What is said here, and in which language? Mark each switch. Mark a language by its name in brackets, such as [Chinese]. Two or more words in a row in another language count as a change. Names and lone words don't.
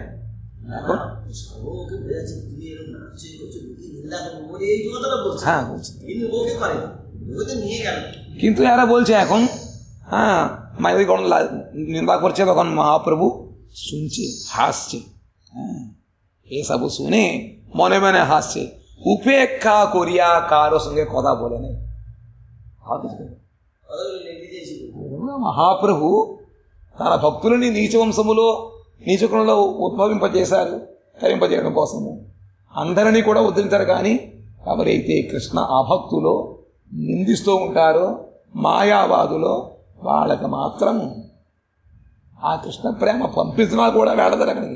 [Bangla] এখন হ্যাঁ, কিন্তু এরা বলছে এখন, হ্যাঁ মায়ের যখন নিন্দা করছে তখন মহাপ্রভু শুনছে, হাসছে। হ্যাঁ, এসব শুনে মনে মনে হাসছে, উপেক্ষা করিয়া কারোর সঙ্গে কথা বলে নেই। [Telugu] మహాప్రభు తన భక్తులని నీచ వంశములో నీచకులలో ఉద్భవింపజేశారు తరింపజేయడం కోసము. అందరినీ కూడా ఉద్ధరించారు. కానీ ఎవరైతే కృష్ణ అభక్తులో నిందిస్తూ ఉంటారో మాయావాదులో వాళ్ళకి మాత్రం ఆ కృష్ణ ప్రేమ పంపించినా కూడా వెళ్ళదు అక్కడికి.